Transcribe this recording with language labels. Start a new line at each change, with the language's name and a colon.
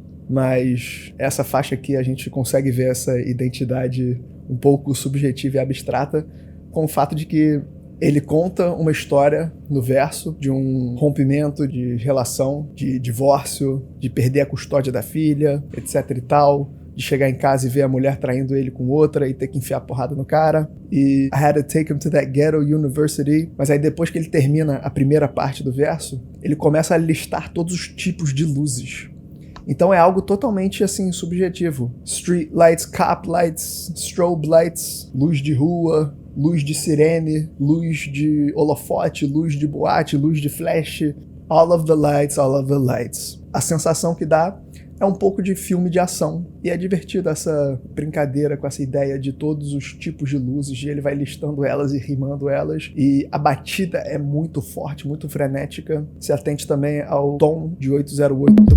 Portuguese: Mas essa faixa aqui a gente consegue ver essa identidade um pouco subjetiva e abstrata com o fato de que ele conta uma história no verso de um rompimento de relação, de divórcio, de perder a custódia da filha, etc e tal, de chegar em casa e ver a mulher traindo ele com outra e ter que enfiar a porrada no cara.
English: E I had to take him to that ghetto university.
Portuguese: Mas aí depois que ele termina a primeira parte do verso, ele começa a listar todos os tipos de luzes. Então é algo totalmente assim subjetivo.
English: Street lights, cop lights, strobe lights,
Portuguese: luz de rua, luz de sirene, luz de holofote, luz de boate, luz de flash.
English: All of the lights, all of the lights.
Portuguese: A sensação que dá é um pouco de filme de ação. E é divertido essa brincadeira com essa ideia de todos os tipos de luzes. E ele vai listando elas e rimando elas. E a batida é muito forte, muito frenética. Se atente também ao tom de 808.